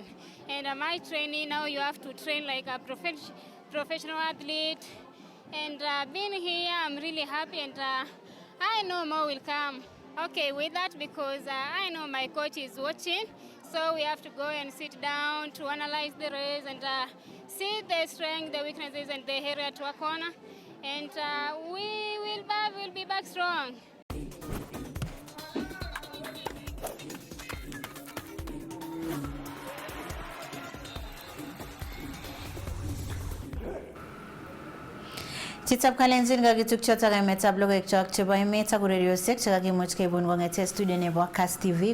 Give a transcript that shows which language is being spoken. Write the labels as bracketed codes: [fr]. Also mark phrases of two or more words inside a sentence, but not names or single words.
[en] And my training, now you have to train like a professional athlete. And being here, I'm really happy, and I know more will come. Okay, with that, because I know my coach is watching, so we have to go and sit down to analyze the race and see the strengths, the weaknesses, and the area to work on. And we will be back strong. [kln] Chitab kalenjin kakituk chotok emetab logoiwek chok chebo emet ak ureriosiek chekakimuch keibun kong'ete studio nebo Kass TV.